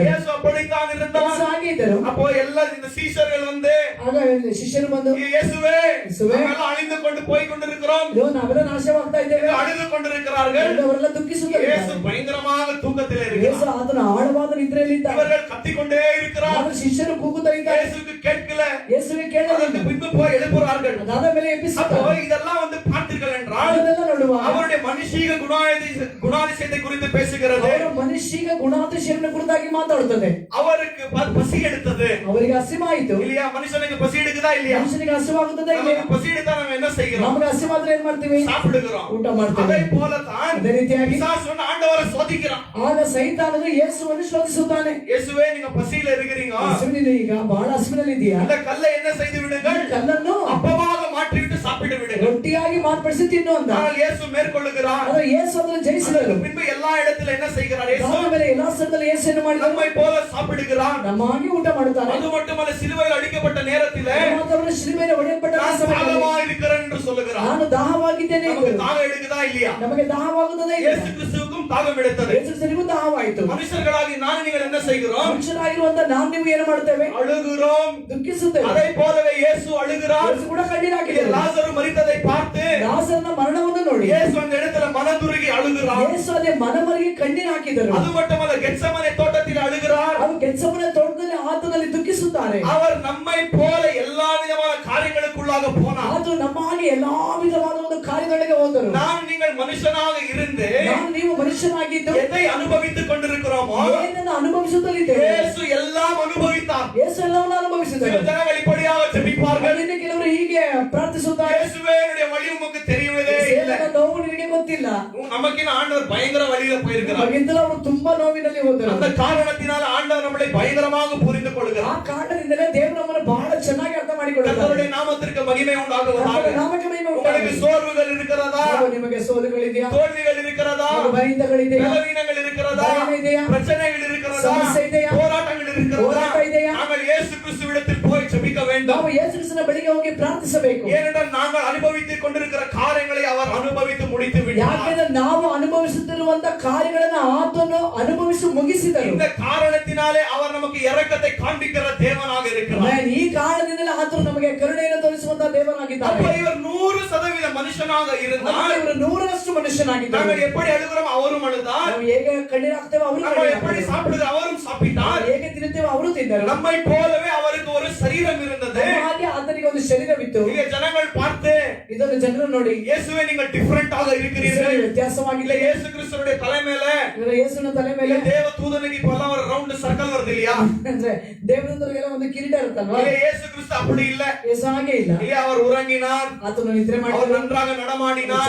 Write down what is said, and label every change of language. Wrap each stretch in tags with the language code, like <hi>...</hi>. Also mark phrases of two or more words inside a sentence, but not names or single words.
<ta>இயேசு அப்படித்தான் இருந்தார்.</ta> <kn>ಹಾಗೆ ಇದ್ದರು.</kn> <ta>அப்போ எல்லா இந்த சீஷர்கள் வந்து</ta> <kn>ಆಗ ಶಿಷ್ಯರು ಬಂದು</kn> <ta>இயேசுவே இயேசுவே, நாமெல்லாம் அழிந்து கொண்டு போய் கொண்டிருக்கிறோம்.</ta> <kn>இதோ ನಾವೆಲ್ಲ ನಾಶವಾಗ್ತಾ ಇದ್ದೇವೆ.</kn> <ta>அழுது கொண்டிருக்கிறார்கள்.</ta> <kn>ಅವರೆಲ್ಲ ದುಃಖಿಸುತ್ತಾರೆ.</kn> <ta>இயேசு பயங்கரமாக தூக்கத்திலே</ta> <kn>ಯೇಸು</kn> <ta>இருக்கிறார்.</ta> <kn>ಆತನ ಆಳವಾದ ನಿದ್ರೆಯಲ್ಲಿದ್ದ.</kn> <ta>இவர்கள் கத்திக்கொண்டே இருக்கிறார்.</ta> <kn>ಆಗ ಶಿಷ್ಯರು ಕೂಗುತ್ತಾ ಇದ್ದಾರೆ.</kn> <ta>இயேசுக்கு கேட்கல.</ta> <kn>ಯೇಸುವಿಗೆ ಕೇಳಲಿಲ್ಲ.</kn> <ta>அதற்கு பின்பு போய் எழுப்புறார்கள்.</ta> <kn>ಅದಾದ ಮೇಲೆ</kn> <ta>அப்போ</ta> <kn>ಎಬ್ಬಿಸುತ್ತಾರೆ.</kn> <ta>இதெல்லாம் வந்து பார்த்தீர்கள் என்றால்</ta> <kn>ಅದನ್ನೆಲ್ಲ ನೋಡುವಾಗ</kn> <ta>அவருடைய மனுஷீக குணாதிசயத்தை குறித்து பேசுகிறது.</ta> <kn>ಅವರ ಮನುಷ್ಯಗ ಗುಣಾತಿಶಯವನ್ನು ಕುರಿತಾಗಿ ಮಾತಾಡುತ್ತದೆ.</kn> <ta>அவருக்கு பசி எடுத்தது</ta> <kn>ಅವರಿಗೆ ಹಸಿವಾಯಿತು.</kn> <ta>இல்லையா? மனுஷனுக்கு பசி எடுக்குதா இல்லையா?</ta> <kn>ಮನುಷ್ಯನಿಗೆ ಹಸಿವಾಗುತ್ತದೆ ಇಲ್ಲ?</kn> <ta>நமக்கு பசி எடுத்தா நம்ம என்ன செய்கிறோம்?</ta> <kn>ನಮಗೆ ಹಸಿವಾದ್ರೆ ಏನ್ ಮಾಡ್ತೀವಿ?</kn> <ta>சாப்பிடுகிறோம்.</ta> <kn>ಊಟ ಮಾಡ್ತೀವಿ.</kn> <ta>அதே போல தான்</ta> <kn>ಅದೇ ರೀತಿಯಾಗಿ</kn> <ta>பிசாசு ஆண்டவரை சோதிக்கிறான்.</ta> <kn>ಆಗ ಸೈತಾನನು ಯೇಸುವನ್ನು ಶೋಧಿಸುತ್ತಾನೆ.</kn> <ta>இயேசுவே நீங்க பசியில இருக்கிறீங்க.</ta> <kn>ಯೇಸುವಿನ ಈಗ ಬಹಳ ಹಸಿವಿನಲ್ಲಿದ್ದೀಯಾ?</kn> <ta>இந்த கல்லை என்ன செய்து விடுங்கள்?</ta> <kn>ಕಲ್ಲನ್ನು</kn> <ta>அப்பமாக மாற்றிவிட்டு சாப்பிட்டு விடுங்கள்.</ta> <kn>ರೊಟ್ಟಿಯಾಗಿ ಮಾರ್ಪಡಿಸಿ ತಿನ್ನು ಅಂದ.</kn> <ta>ஆனால் இயேசு மேற்கொள்ளுகிறார்.</ta> <kn>ಆದ್ರೆ ಯೇಸು ಅದನ್ನು ಜಯಿಸಿದರು.</kn> <ta>பின்பு எல்லா இடத்துல என்ன செய்கிறார்? இயேசு</ta> <kn>ಅದಾದ ಮೇಲೆ ಎಲ್ಲಾ ಸ್ಥಳದಲ್ಲಿ ಯೇಸು ಏನು ಮಾಡಿದನು?</kn> <ta>நம்மை போல சாப்பிடுகிறார்.</ta> <kn>ನಮ್ಮಾಗಿ ಊಟ ಮಾಡುತ್ತಾನೆ.</kn> <ta>அது மட்டுமல்ல சிலுவையில் ಅಡಿக்கப்பட்ட நேரத்திலே</ta> <kn>ಮಾತ್ರವಲ್ಲ, ಶಿಲುಬೆಯಲ್ಲಿ ಹೊಡೆಯಲ್ಪಟ್ಟ</kn> <ta>நான்</ta> <kn>ಸಮಯದಲ್ಲಿ</kn> <ta>தாகமாக இருக்கிறேன் என்று சொல்லுகிறார்.</ta> <kn>ನಾನು ದಾಹವಾಗಿದ್ದೇನೆ</kn> <ta>நமக்கு</ta> <kn>ಎಂದರು.</kn> <ta>தாகம் எடுக்குதா இல்லையா?</ta> <kn>ನಮಗೆ ದಾಹವಾಗುತ್ತದೆ ಇಲ್ಲ?</kn> <ta>இயேசு கிறிஸ்துவுக்கும் தாகம் எடுத்தது.</ta> <kn>ಯೇಸುವಿಗೂ ದಾಹವಾಯಿತು.</kn> <ta>மனுஷர்களாகி நான் நீங்கள் என்ன செய்கிறோம்?</ta> <kn>ಮನುಷ್ಯರಾಗಿರುವಂತ ನಾವು ನೀವು ಏನು ಮಾಡುತ್ತೇವೆ?</kn> <ta>அழுகிறோம்.</ta> <kn>ದುಃಖಿಸುತ್ತೇವೆ.</kn> <ta>அதை போலவே இயேசு அழுகிறார்.</ta> <kn>ಯೇಸು ಕೂಡ ಕಣ್ಣೀರು ಹಾಕಿದರು.</kn> <ta>லாசரு மரித்ததை பார்த்து</ta> <kn>ಲಾಜರನ ಮರಣವನ್ನು ನೋಡಿ</kn> <ta>இயேசு அந்த இடத்துல மனதுருகி அழுகிறார்.</ta> <kn>ಯೇಸು ಅದೇ ಮನಮರಿಗೆ ಕಣ್ಣೀರು ಹಾಕಿದರು.</kn> <ta>அது மட்டுமல்ல கெத்செமனே தோட்டத்தில் அழுகிறார்.</ta> <kn>ಅವರು ಗೆತ್ಸೆಮನೆ ತೋಟದಲ್ಲಿ ಆತನಲ್ಲಿ ದುಃಖಿಸುತ್ತಾರೆ.</kn> <ta>அவர் நம்மை போல எல்லா விதமான காரியங்களுக்குள்ளாக போனார்.</ta> <kn>ಆತನು ನಮ್ಮ ಹಾಗೆ ಎಲ್ಲಾ ವಿಧವಾದ ಒಂದು ಕಾರ್ಯಗಳಿಗೆ ಹೋದರು.</kn> <ta>நான் நீங்கள் மனுஷனாக இருந்து</ta> <kn>ನಾವು ನೀವು ಮನುಷ್ಯನಾಗಿದ್ದು</kn> <ta>எதை அனுபவித்துக் கொண்டிருக்கிறோமோ</ta> <kn>ಏನನ್ನು ಅನುಭವಿಸುತ್ತಲಿದ್ದೇವೆ.</kn> <ta>இயேசு எல்லாம் அனுபவித்தார்.</ta> <kn>ಯೇಸು ಎಲ್ಲವನ್ನೂ</kn> <ta>சில</ta> <kn>ಅನುಭವಿಸಿದರು.</kn> <ta>ஜனங்கள் இப்படியாக ஜெபிப்பார்கள்.</ta> <kn>ಇನ್ನು ಕೆಲವರು ಹೀಗೆ ಪ್ರಾರ್ಥಿಸುತ್ತಾರೆ.</kn> <ta>இயேசுவே என்னுடைய வழி உமக்கு தெரியவே இல்லை.</ta> <kn>ಸೇವಕನ ನೋವು ನಿನಗೆ ಗೊತ್ತಿಲ್ಲ.</kn> <ta>நமக்கு ஆண்டவர் பயங்கர வழியில போயிருக்கிறார்.</ta> <kn>ಹಾಗಿದ್ದಲು ಅವರು ತುಂಬಾ ನೋವಿನಲ್ಲಿ ಹೋದರು.</kn> <ta>அந்த காரணத்தினால ஆண்டவர் நம்மளை பயங்கரமாக புரிந்து</ta> <kn>ಆ</kn> <ta>கொள்கிறார்.</ta> <kn>ಕಾರಣದಿಂದಲೇ ದೇವರು ನಮ್ಮನ್ನು ಬಹಳ ಚೆನ್ನಾಗಿ ಅರ್ಥ ಮಾಡಿಕೊಳ್ಳುತ್ತಾರೆ.</kn> <ta>கர்த்தருடைய நாமத்திற்கு மகிமை உண்டாகுவதாக.</ta> <kn>ನಾಮಕ್ಕೆ ಮಹಿಮೆ</kn> <ta>உங்களுக்கு</ta> <kn>ಉಂಟಾಗಲಿ.</kn> <ta>சோர்வுகள் இருக்கிறதா?</ta> <kn>ನಿಮಗೆ ಸೋಲುಗಳಿದೆಯಾ?</kn> <ta>தோல்விகள் இருக்கிறதா?</ta> <kn>ಭಯಗಳಿದೆಯಾ?</kn> <ta>பலவீனங்கள் இருக்கிறதா?</ta> <kn>ಭಯ ಇದೆಯಾ?</kn> <ta>பிரச்சனைகள் இருக்கிறதா?</ta> <kn>ಸಮಸ್ಯೆ ಇದೆಯಾ?</kn> <ta>போராட்டங்கள் இருக்கிறதா?</ta> <kn>ಹೋರಾಟ ಇದೆಯಾ?</kn> <ta>நாங்கள் இயேசு கிறிஸ்துவிடத்தில் போய் ஜெபிக்க வேண்டும்.</ta> <kn>ನಾವು ಯೇಸು ಕ್ರಿಸ್ತನ ಬಳಿಗೆ ಹೋಗಿ ಪ್ರಾರ್ಥಿಸಬೇಕು.</kn> <ta>ஏனென்றால் நாங்கள் அனுபவித்துக் கொண்டிருக்கிற காரியங்களை அவர் அனுபவித்து முடித்து விட்டார்.</ta> <kn>ಯಾಕೆಂದ್ರೆ ನಾವು ಅನುಭವಿಸುತ್ತಿರುವಂತ ಕಾರ್ಯಗಳನ್ನು ಆತನು ಅನುಭವಿಸಿ ಮುಗಿಸಿದರು.</kn> <ta>இந்த காரணத்தினாலே அவர் நமக்கு இரக்கத்தை காண்பிக்கிற தேவனாக இருக்கிறார்.</ta> <kn>ಈ ಕಾರಣದಿಂದಲೇ ಆತನು ನಮಗೆ ಕರುಣೆಯನ್ನು ತೋರಿಸುವಂತ ದೇವರಾಗಿದ್ದಾರೆ.</kn> <ta>அப்ப இவர் 100% மனுஷனாக இருந்தால்</ta> <kn>ಇವರು 100% ಮನುಷ್ಯನಾಗಿದ್ದಾರೆ.</kn> <ta>நாங்கள் எப்படி அழுகிறோம் அவரும் அழுதார்.</ta> <kn>ನಾವು ಹೇಗೆ ಕಣ್ಣೀರು ಹಾಕ್ತೇವೆ ಅವರು</kn> <ta>நம்ம எப்படி சாப்பிடுகிறோம் அவரும் சாப்பிட்டார்.</ta> <kn>ಹೇಗೆ ತಿನ್ನುತ್ತೇವೆ ಅವರು ತಿಂದರು.</kn> <ta>நம்மை போலவே அவருக்கு ஒரு சரீரம் இருந்தது.</ta> <kn>ಹಾಗೆ ಆತನಿಗೆ ಒಂದು ಶರೀರವಿತ್ತು.</kn> <ta>இங்க ஜனங்கள் பார்த்து</ta> <kn>ಇದನ್ನು ಜನರು ನೋಡಿ</kn> <ta>இயேசுவே நீங்கள் டிஃபரண்டாக இருக்கிறீர்கள்.</ta> <kn>ವ್ಯತ್ಯಾಸವಾಗಿಲ್ಲ.</kn> <ta>இயேசு கிறிஸ்துவுடைய தலை மேல</ta> <kn>ಇವರ ಯೇಸುವಿನ ತಲೆ ಮೇಲೆ</kn> <ta>தேவ தூதனுக்கு இப்பெல்லாம் ஒரு</ta> <en>round circle</en> <ta>வருது இல்லையா?</ta> <kn>ಅಂದ್ರೆ ದೇವದೂತರಿಗೆಲ್ಲ ಒಂದು ಕಿರೀಟ ಇರುತ್ತಲ್ವಾ?</kn> <ta>இல்ல இயேசு கிறிஸ்து அப்படி இல்ல.</ta> <kn>ಯೇಸು ಹಾಗೆ ಇಲ್ಲ.</kn> <ta>இல்ல அவர் உறங்கினார்.</ta> <kn>ಆತನು ನಿದ್ರೆ</kn> <ta>அவர்</ta> <kn>ಮಾಡಿದನು.</kn> <ta>நன்றாக நடமாடினார்.</ta>